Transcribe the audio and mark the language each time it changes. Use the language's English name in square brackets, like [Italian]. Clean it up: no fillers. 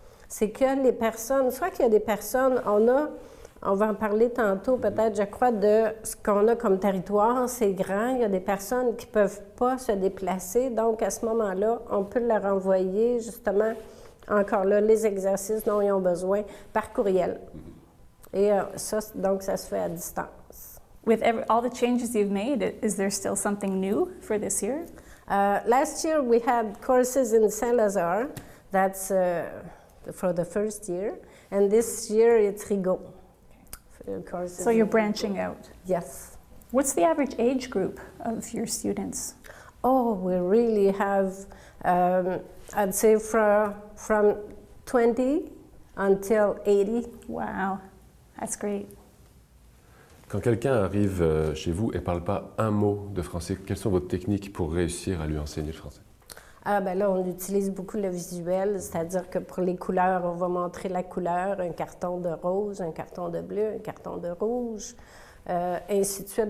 [French] C'est que les personnes, soit qu'il y a des personnes, on va en parler tantôt peut-être, je crois, de ce qu'on a comme territoire, c'est grand, il y a des personnes qui ne peuvent pas se déplacer, donc à ce moment-là, on peut leur envoyer justement, encore là, les exercices dont ils ont besoin par courriel. Et donc ça se fait à distance. [English] With all the changes you've made, is there still something new for this year? Last year we had courses in Saint-Lazare, that's for the first year, and this year it's Rigaud. So you're branching out? Yes. What's the average age group of your students? Oh, we really have, I'd say from 20 until 80. Wow, that's great. [French] Quand quelqu'un arrive chez vous et ne parle pas un mot de français, quelles sont vos techniques pour réussir à lui enseigner le français? Ah, ben là, on utilise beaucoup le visuel, c'est-à-dire que pour les couleurs, on va montrer la couleur, un carton de rose, un carton de bleu, un carton de rouge, ainsi de suite.